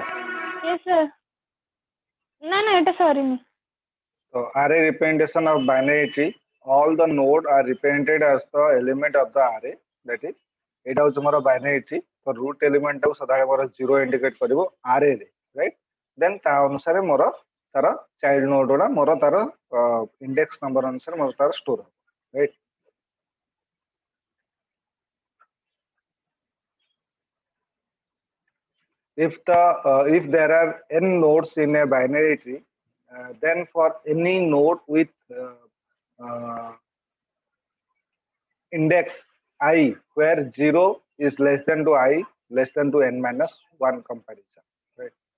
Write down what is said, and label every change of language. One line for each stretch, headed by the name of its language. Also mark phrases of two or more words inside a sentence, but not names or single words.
English: Yes, sir. No, it is sorry. So array representation of binary tree, all the node are represented as the element of the array, that is
Odia: ଏଇଟା ହଉଛି ମୋର
English: binary tree।
Odia: ତ
English: root element
Odia: ଟାକୁ ସଦାବେଳେ ମୋର 0 indicate କରିବ array ରେ,
English: right?
Odia: then ତା ଅନୁସାରେ ମୋର ତାର
English: child node
Odia: ଗୁଡା ମୋର ତାର
English: index number
Odia: ଅନୁସାରେ ମୋର ତାର store ହବ,
English: right? If there are n nodes in a binary tree, then for any node with index I where 0 is less than to I less than to n minus 1 comparison, right?